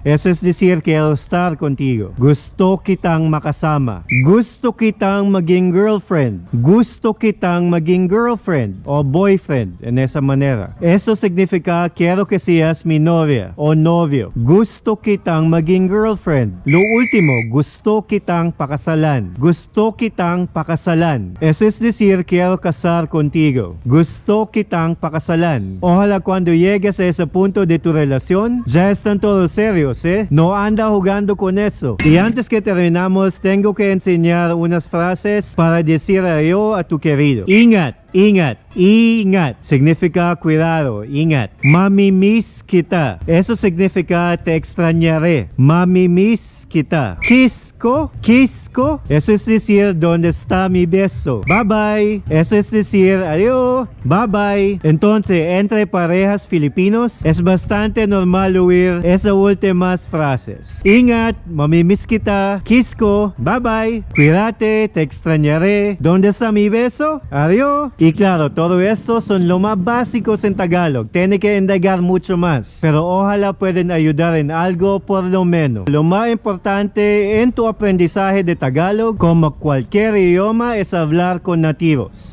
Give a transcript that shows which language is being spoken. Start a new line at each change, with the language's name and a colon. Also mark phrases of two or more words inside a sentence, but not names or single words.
Spanish: Eso es decir, quiero estar contigo.
Filipino: Gusto kitang makasama. Gusto kitang maging girlfriend. Gusto kitang maging girlfriend o boyfriend
Spanish: en esa manera. Eso significa quiero que seas mi novia o novio.
Filipino: Gusto kitang maging girlfriend.
Spanish: Lo último,
Filipino: gusto kitang pakasalan. Gusto kitang pakasalan.
Spanish: Eso es decir, quiero casar contigo.
Filipino: Gusto kitang pakasalan.
Spanish: Ojalá cuando llegues a ese punto de tu relación, ya están todos serios, No anda jugando con eso. Y antes que terminamos, tengo que enseñar unas frases para decir adiós a tu querido.
Filipino: Ingat, ingat, ingat.
Spanish: Significa cuidado,
Filipino: ingat. Mamimiss kita.
Spanish: Eso significa te extrañaré.
Filipino: Mamimiss kita. Kiss ko, kiss ko.
Spanish: Eso es decir, ¿dónde está mi beso?
English: Bye bye.
Spanish: Eso es decir, adiós.
English: Bye bye.
Spanish: Entonces, entre parejas filipinos, es bastante normal oír esas últimas frases.
Filipino: Ingat, mamimiss kita, kiss ko,
English: bye bye.
Spanish: Cuídate, te extrañaré. ¿Dónde está mi beso? Adiós. Y claro, todo esto son lo más básicos en Tagalog. Tiene que indagar mucho más. Pero ojalá pueden ayudar en algo por lo menos. Lo más importante en tu aprendizaje de Tagalog, como cualquier idioma, es hablar con nativos.